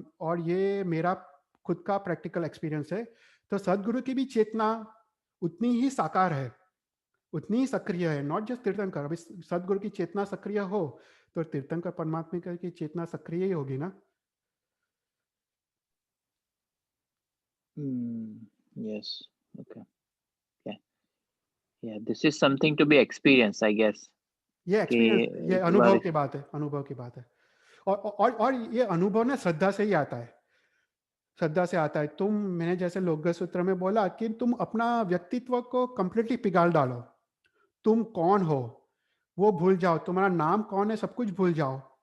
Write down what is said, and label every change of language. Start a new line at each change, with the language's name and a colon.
Hindi: और ये मेरा खुद का प्रैक्टिकल एक्सपीरियंस है। तो सदगुरु की भी चेतना उतनी ही साकार है, उतनी ही सक्रिय है,
English: not just
Hindi: तीर्थंकर। अभी सदगुरु की चेतना सक्रिय हो तो तीर्थंकर परमात्मा की चेतना सक्रिय ही होगी ना।
English: Yes, okay, yeah, this is something to be experienced, I guess.
Hindi: ये एक्सपीरियंस, ये अनुभव की बात है, अनुभव की बात है। और ये अनुभव ना श्रद्धा से ही आता है, श्रद्धा से आता है। मैंने जैसे लोक सूत्र में बोला कि तुम अपना व्यक्तित्व को कंप्लीटली पिघाल डालो, तुम कौन हो वो भूल जाओ, तुम्हारा नाम कौन है सब कुछ भूल जाओ।